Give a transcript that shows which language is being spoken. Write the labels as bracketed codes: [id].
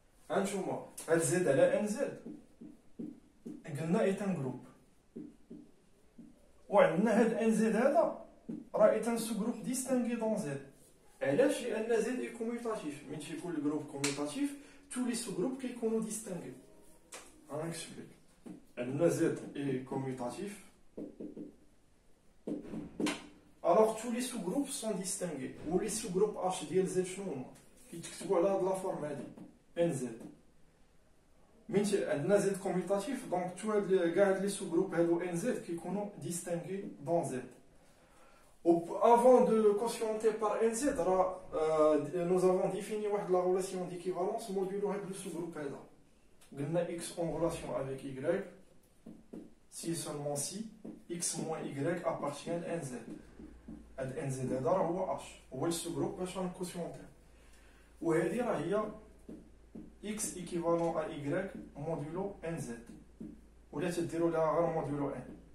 [ar] هانتوما هاد زد على ان زد قلنا ايتان جروب، وعندنا هاد ان زد هذا راه ايتان سو جروب ديستانغي دون زد. علاش؟ لان زد اي كوميوتاتيف، من تيكون الجروب كوميوتاتيف تو لي سو جروب كيكونوا ديستانغي. غنكسبليك. عندنا زد اي كوميوتاتيف [fr] alors tous les sous-groupes sont distingués. ou les sous-groupes H [ar] ديال Z شنو هما كيتكتبوا على هاد لا فورم هادي ان زد. من عندنا زد كوميوتاتيف دونك تو هاد كاع هاد لي سو-جروب هادو ان زد كيكونوا ديستانغي دون زد. [fr] و avant de quotienter par NZ, nous avons défini la relation d'équivalence modulo le sous-groupe هذا. قلنا x en relation avec y si seulement si x moins y appartient à nz. [ar] هاد ان زد هذا راه هو اش، هو السو-جروب باش غنكوسيونتي، وهادي راه هي x ايكيفالون ا y موديلو ان زد، ولا تديروا لها غير موديلو ان.